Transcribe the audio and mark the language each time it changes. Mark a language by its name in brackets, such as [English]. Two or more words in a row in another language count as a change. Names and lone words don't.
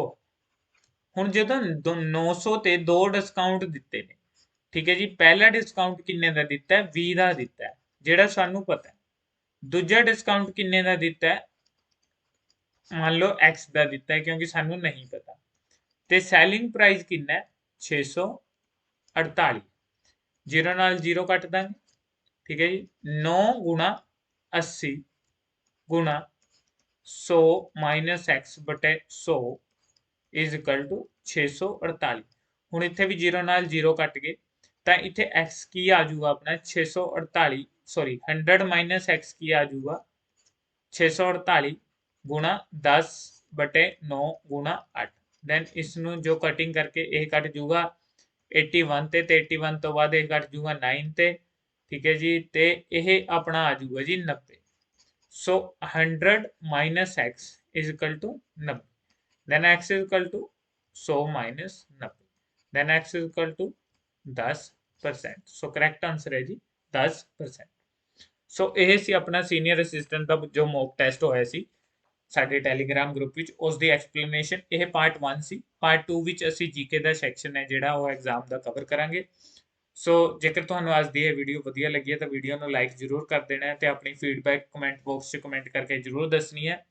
[Punjabi] ਹੁਣ ਜਦੋਂ 900 ਤੇ 2 ਡਿਸਕਾਊਂਟ ਦਿੱਤੇ ਨੇ, ਠੀਕ ਹੈ ਜੀ, ਪਹਿਲਾ ਡਿਸਕਾਊਂਟ ਕਿੰਨੇ ਦਾ ਦਿੱਤਾ ਹੈ 20 ਦਾ ਦਿੱਤਾ ਹੈ ਜਿਹੜਾ ਸਾਨੂੰ ਪਤਾ ਹੈ, ਦੂਜਾ ਡਿਸਕਾਊਂਟ ਕਿੰਨੇ ਦਾ ਦਿੱਤਾ ਹੈ ਮੰਨ ਲਓ X ਦਾ ਦਿੱਤਾ ਹੈ ਕਿਉਂਕਿ ਸਾਨੂੰ ਨਹੀਂ ਪਤਾ, ਤੇ [English] selling price [Punjabi] ਕਿੰਨਾ ਹੈ 648। 0 ਨਾਲ 0 ਕੱਟ ਦਾਂਗੇ, ਠੀਕ ਹੈ ਜੀ, 9 ਗੁਣਾ 80 ਗੁਣਾ 100 ਮਾਈਨਸ X ਬਟੇ 100 [English] is equal to [Punjabi] 648। ਹੁਣ ਇੱਥੇ ਵੀ 0 ਨਾਲ 0 ਕੱਟ ਗਏ ਤਾਂ ਇੱਥੇ x ਕੀ ਆ ਜਾਊਗਾ ਆਪਣਾ 648, ਸੌਰੀ 100 ਮਾਈਨਸ x ਕੀ ਆ ਜਾਊਗਾ 648 ਗੁਣਾ 10/9 ਗੁਣਾ 8। ਦੈਨ ਇਸ ਨੂੰ ਜੋ ਕਟਿੰਗ ਕਰਕੇ ਇਹ ਕੱਟ ਜੂਗਾ 81 ਤੇ 81 ਤੋਂ ਬਾਅਦ ਇਹ ਕੱਟ ਜੂਗਾ 9 ਤੇ, ਠੀਕ ਹੈ ਜੀ, ਤੇ ਇਹ ਆਪਣਾ ਆ ਜਾਊਗਾ ਜੀ 90। ਸੋ 100 ਮਾਈਨਸ x [English] is equal to [Punjabi] 90। [English] then x is equal to 100 minus 90, then x is equal to 10%। so correct answer [Hindi] है जी [English] 10%। [Punjabi] so ਇਹ ਸੀ ਆਪਣਾ [English] senior assistant [Punjabi] ਦਾ ਜੋ [English] mock test [Punjabi] ਹੋਇਆ ਸੀ ਸਾਡੇ [English] Telegram group [Punjabi] ਵਿੱਚ, ਉਸ ਦੀ ਐਕਸਪਲੇਨੇਸ਼ਨ। ਇਹ ਪਾਰਟ 1 ਸੀ। ਪਾਰਟ 2 ਵਿੱਚ ਅਸੀਂ ਜੀਕੇ ਦਾ ਸੈਕਸ਼ਨ ਹੈ ਜਿਹੜਾ ਉਹ ਐਗਜ਼ਾਮ ਦਾ ਕਵਰ ਕਰਾਂਗੇ। ਸੋ ਜੇਕਰ ਤੁਹਾਨੂੰ ਅੱਜ ਦੀ ਇਹ ਵੀਡੀਓ ਵਧੀਆ ਲੱਗੀ ਹੈ ਤਾਂ ਵੀਡੀਓ ਨੂੰ ਲਾਈਕ ਜ਼ਰੂਰ ਕਰ ਦੇਣਾ ਹੈ ਤੇ ਆਪਣੀ ਫੀਡਬੈਕ [English] comment box [Punjabi] 'ਚ ਕਮੈਂਟ ਕਰਕੇ ਜ਼ਰੂਰ ਦੱਸਣੀ ਹੈ।